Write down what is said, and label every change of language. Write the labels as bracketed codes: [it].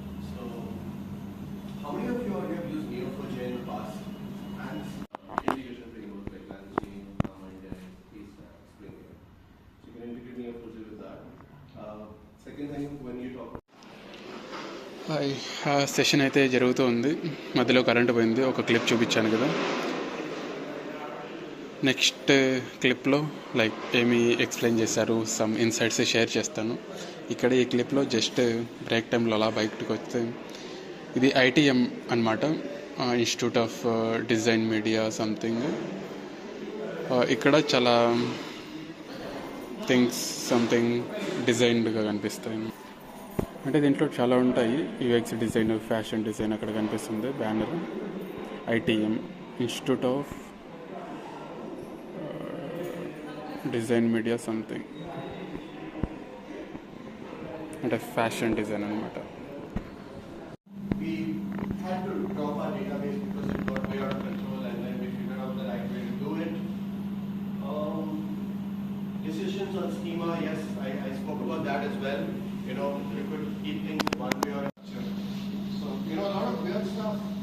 [en] So, how many of you all have used Neo4j in the past? And integration framework like Lansing, and please explain here. So you can integrate Neo4j with that. Second thing, when you talk. [te] Hi, session అయితే జరుగుతూ ఉంది. మధ్యలో current పోయింది, ఒక clip చూపించాను కదా. Next క్లిప్లో like ఏమి explain చేశారు, సమ్ ఇన్సైట్స్ షేర్ చేస్తాను. ఇక్కడ ఈ క్లిప్లో జస్ట్ బ్రేక్ టైంలో అలా బయటకు వస్తే, ఇది ఐటీఎం అనమాట, institute of design media something. ఇక్కడ చాలా థింగ్స్ సంథింగ్ డిజైన్డ్గా కనిపిస్తాయి. అంటే దీంట్లో చాలా ఉంటాయి, యూఎక్స్ డిజైన్, ఫ్యాషన్ డిజైన్ అక్కడ కనిపిస్తుంది banner. ITM, institute of design media something, అంటే ఫ్యాషన్ డిజైన్ అనమాట. [en] We had to drop our database because it got way out of control, and then we figured out the right way to do it. Decisions on schema, yes, I spoke about that as well. You know, you could keep things one way or another. So, you know, a lot of weird stuff.